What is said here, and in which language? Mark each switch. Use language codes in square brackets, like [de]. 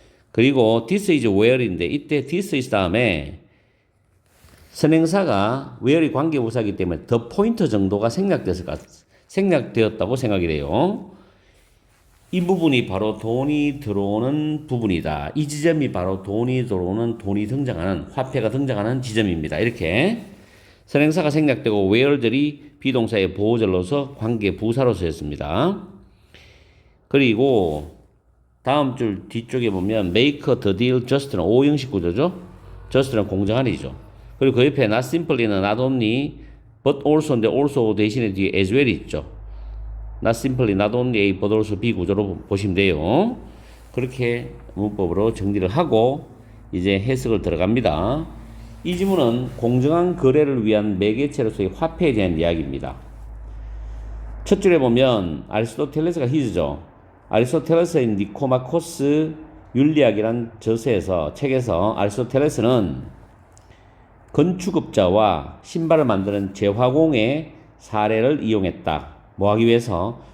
[ko] 그리고 [en] this is where인데 [ko] 이때 [en] this is [ko] 다음에 선행사가 where이 관계부사이기 때문에 the pointer 정도가 생략되었다고 생각이 돼요. 이 부분이 바로 돈이 들어오는 부분이다. 이 지점이 바로 돈이 들어오는, 돈이 등장하는, 화폐가 등장하는 지점입니다. 이렇게 선행사가 생략되고 where들이 비동사의 보호절로서 관계 부사로 쓰였습니다. 그리고 다음 줄 뒤쪽에 보면 [en] make the deal just [ko] 는 오형식 구조죠. just는 공정한이죠. 그리고 그 옆에 not simply는 [en] not only but also [ko] 인데 also 대신에 뒤에 as well 있죠. [en] not simply not only A but also B [ko] 구조로 보시면 돼요. 그렇게 문법으로 정리를 하고 이제 해석을 들어갑니다. 이 지문은 공정한 거래를 위한 매개체로서의 화폐에 대한 이야기입니다. 첫 줄에 보면 아리스토텔레스가 히즈죠. 아리스토텔레스의 니코마코스 윤리학이란 책에서 아리스토텔레스는 건축업자와 신발을 만드는 제화공의 사례를 이용했다. 뭐 하기 위해서?